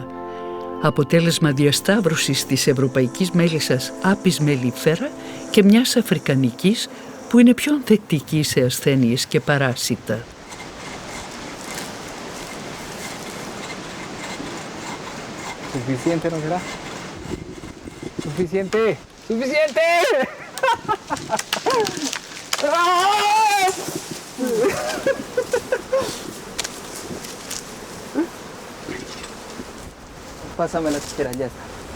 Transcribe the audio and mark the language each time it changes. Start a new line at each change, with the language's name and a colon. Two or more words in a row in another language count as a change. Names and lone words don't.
Greek: Αποτέλεσμα διασταύρωσης της ευρωπαϊκής μέλισσας Apis mellifera και μιας αφρικανικής που είναι πιο ανθεκτική σε ασθένειες και παράσιτα.
Spanish: Suficiente, ¿no será? Suficiente. Suficiente. Pásame la tijera, ya está.